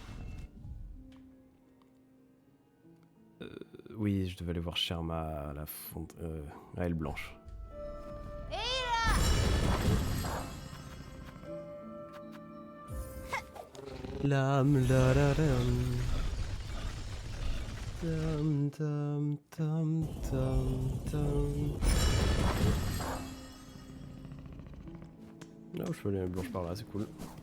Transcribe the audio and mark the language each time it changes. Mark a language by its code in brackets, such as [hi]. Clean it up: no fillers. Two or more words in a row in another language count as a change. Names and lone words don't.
[fr] Oui, je devais aller voir Sherma à la fonte, à Elle Blanche. Lam la la lam. Tam tam tam tam tam. Ah, je peux aller à Elle Blanche par là, c'est cool.